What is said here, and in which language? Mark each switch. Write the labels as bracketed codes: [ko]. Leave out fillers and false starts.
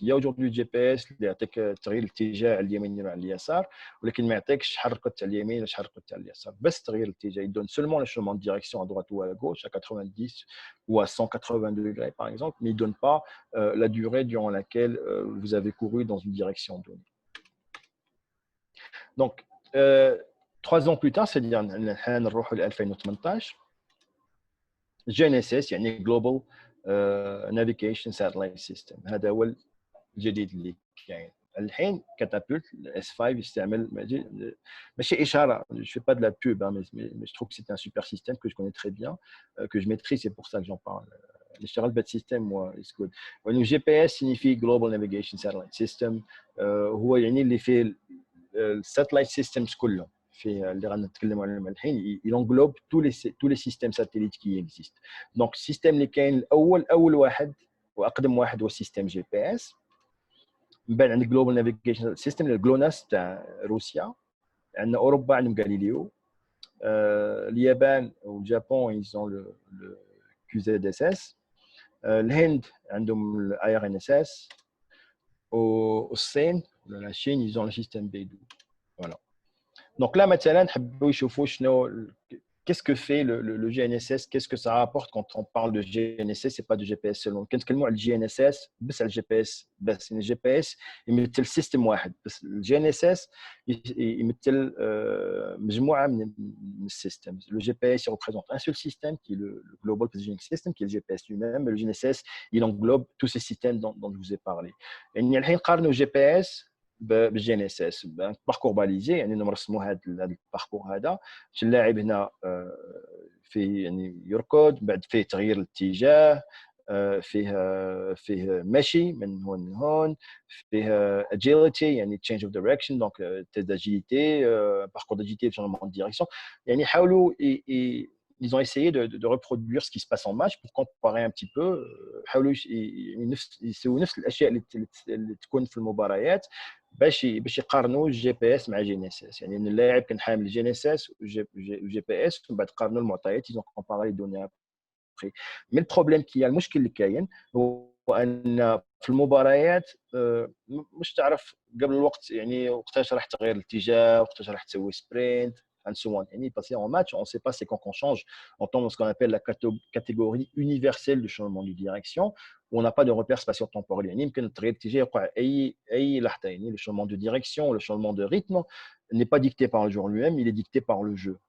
[fr] Il y a aujourd'hui le GPS [ar] اللي يعطيك تغيير الاتجاه على اليمين وعلى اليسار ولكن ما يعطيكش شحال ركضت على اليمين وشحال ركضت على اليسار بس تغيير الاتجاه. [fr] Il donne seulement le changement de direction à droite ou à gauche à 90 ou à 180 degrés par exemple mais il donne pas la durée durant laquelle vous avez couru dans une direction donnée. Donc 3 ans plus tard c'est-à-dire [ar] الحين نروحوا ل 2018 GNSS يعني [fr] Global Navigation Satellite System [ar] هذا هو الجديد اللي كاين الحين كاتابولت اس 5 يستعمل ماشي اشاره [fr] je fais pas de la pub mais je trouve que c'est un super système que je connais très bien que je maîtrise c'est pour ça que j'en parle. [ar] نشتغل بهذا السيستم و [en] is good. [ar] يعني [fr] GPS signifie Global Navigation Satellite System [ar] هو يعني اللي فيه الساتلايت سيستمز كلهم في اللي غنتكلموا عليهم الحين [fr] il englobe tous les systèmes satellites qui existent. [ar] Donc السيستم اللي كاين اول واحد واقدم واحد هو السيستم جي بي اس. من بعد عندك جلوبال نافيغيشن سيستم الجلوناس تاع روسيا. عندنا اوروبا عندهم غاليليو. اليابان واليابان [fr] ils ont le QZSS. [ar] الهند عندهم الاي ار ان اس اس. والصين ولا الصين [fr] ils ont le système Beidou. Voilà. Donc là [ar] مثلا نحبوا يشوفوا شنو [fr] qu'est-ce que fait le GNSS, qu'est-ce que ça rapporte quand on parle de GNSS et pas de GPS seulement. [ar] كنتكلموا على GNSS بس على GPS بس يعني GPS يمثل سيستم واحد بس GNSS يمثل مجموعه من السيستمز. [fr] Le GPS il représente un seul système qui est le Global Positioning System qui est le GPS lui-même mais le GNSS il englobe tous ces systèmes dont je vous ai parlé. [ar] يعني الحين نقارنوا GPS بالجي ان اس اس باركور باليزي يعني نرسموا هذا الباركور هذا اللاعب هنا في يعني يركض بعد فيه تغيير الاتجاه فيه مشي من هون لهون، فيه [fr] agility يعني [en] change of direction [fr] donc test d'agilité, parcours d'agilité, changement de direction. [ar] يعني حاولوا [fr] ils ont essayé de reproduire ce qui se passe en match pour comparer un petit peu. [ar] حاولوا يسووا نفس الاشياء اللي تكون في المباريات باش يقارنوا الجي بي اس مع جي ان اس اس. يعني ان اللاعب كان حامل جي ان اس اس وجي بي اس ومن بعد قارنوا المعطيات [fr] ils ont comparé les données après. Mais le problème qui a [ar] المشكل اللي كاين هو ان في المباريات مش تعرف قبل الوقت يعني وقتاش راح تغير الاتجاه، وقتاش راح تسوي سبرينت [en] and so on. [fr] Et passer en match, on ne sait pas c'est quand qu'on change. On tombe dans ce qu'on appelle la catégorie universelle du changement de direction, où on n'a pas de repère spatio-temporel. Le changement de direction, le changement de rythme n'est pas dicté par le joueur lui-même, il est dicté par le jeu.